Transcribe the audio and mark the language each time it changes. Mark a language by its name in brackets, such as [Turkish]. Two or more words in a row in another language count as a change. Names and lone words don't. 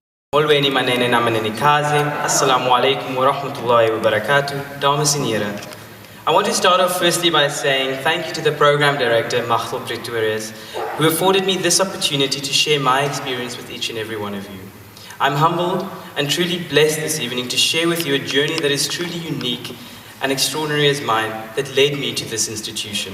[Xhosa] Molweni manene na manenikazi. [Arabic] السلام عليكم ورحمة الله وبركاته. [Afrikaans] Dames en heren. [English] I want to start off firstly by saying thank you to the program director, Matie Pretorius, who afforded me this opportunity to share my experience with each and every one of you. I'm humbled and truly blessed this evening to share with you a journey that is truly unique and extraordinary as mine that led me to this institution.